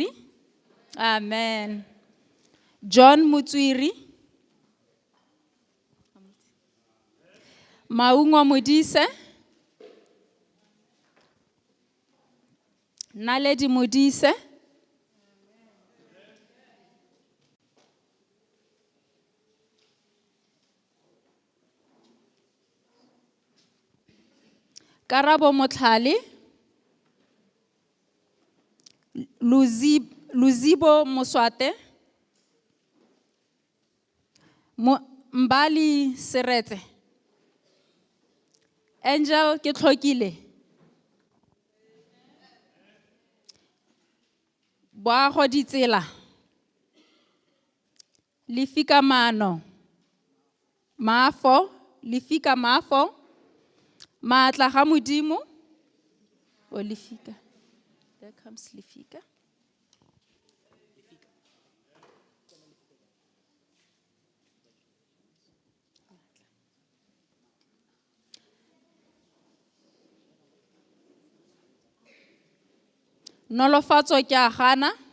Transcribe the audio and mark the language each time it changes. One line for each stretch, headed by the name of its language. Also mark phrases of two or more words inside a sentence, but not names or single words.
Tswana: Amen. John Motswedi, Maungo Modise, Naledi Modise, Karabo Motlhale, Luzibo Moswate, Mbali Serete, Angel Ketlokile, Boago Ditsela, Lifika Mano, Mafo, Lifika Mafo, Maatla ga Modimo, o Lifika.
English: There comes
Tswana: Lifika. Nolofatso ke a gana.